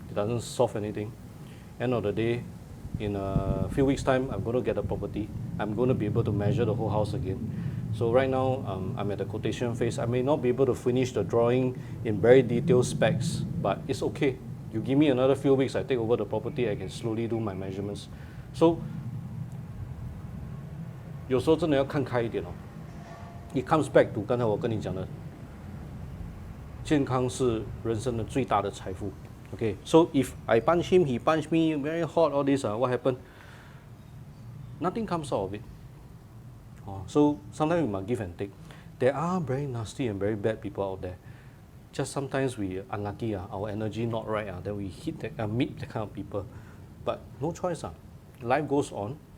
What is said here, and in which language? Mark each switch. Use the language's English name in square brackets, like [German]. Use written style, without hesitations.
[English] It doesn't solve anything. End of the day, in a few weeks' time, I'm going to get a property. I'm going to be able to measure the whole house again. So right now, I'm at the quotation phase. I may not be able to finish the drawing in very detailed specs, but it's okay. You give me another few weeks, I take over the property, I can slowly do my measurements. [Chinese] So, 有时候真的要看开一点哦。 [English] It comes back to [Chinese] 刚才我跟你讲的，健康是人生的最大的财富。 [English] Okay, so if I punch him, he punch me, very hot, all this, what happened? Nothing comes out of it. So sometimes we must give and take. There are very nasty and very bad people out there. Just sometimes we unlucky, our energy not right, then we meet that kind of people. But no choice. Life goes on.